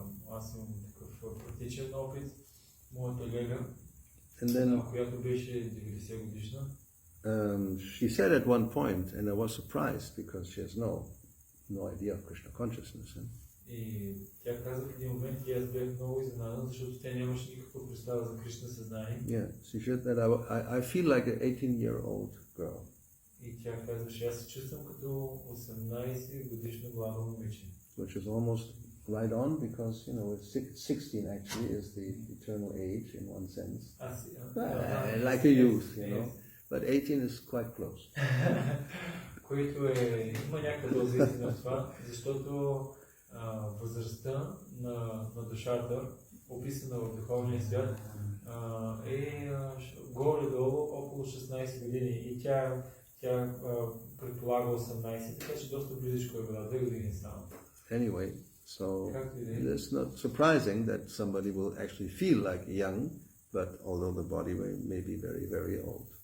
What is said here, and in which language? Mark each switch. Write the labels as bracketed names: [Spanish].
[Bulgarian] Аз имам такъв практичен опит. Моята лега, която беше 90 годишна, [English] she said at one point, and I was surprised because she has no idea of Krishna consciousness. [Bulgarian] И тя каза в един момент, и аз бях много изненадан, защото тя нямаше никаква представа за Кришна съзнание. [English] Yeah, she said that I feel like an 18-year-old girl. [Bulgarian] И тя казваше, аз се чувствам като 18 годишна млада момиче. [English] Which is almost right on, because 16 actually is the eternal age in one sense. Like a youth, But 18 is quite close. [Bulgarian] Което има някаква доза истина в това, защото възрастта на душата, описана в духовния свят, е горе-долу около 16 години и тя предполага 18, така че доста близичко е била, 2 години само. [English] Anyway, so it's not surprising that somebody will actually feel like young, but although the body may be very, very old.